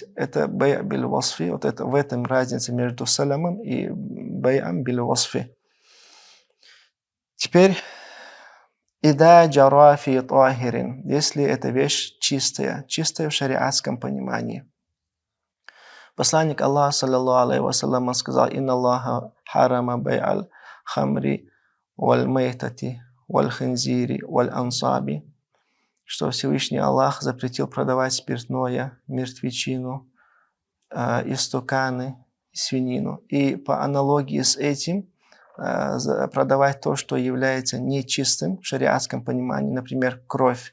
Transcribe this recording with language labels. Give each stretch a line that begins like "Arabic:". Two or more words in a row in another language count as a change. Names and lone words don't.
Russian: Это
Arabic: بيع بالوصف,
Russian: вот это, в этом разница между салямом и
Arabic: بيع بالوصف.
Russian: Теперь,
Arabic: إذا جرى في طاهر,
Russian: если эта вещь чистая в шариатском понимании. Посланник Аллаха,
Arabic: صلى الله عليه وسلم,
Russian: сказал:
Arabic: «إن الله حرم بيع الخمر والميتة والخنزير والأنصاب»,
Russian: что Всевышний Аллах запретил продавать спиртное, мертвечину, истуканы, свинину. И по аналогии с этим продавать то, что является нечистым в шариатском понимании, например, кровь.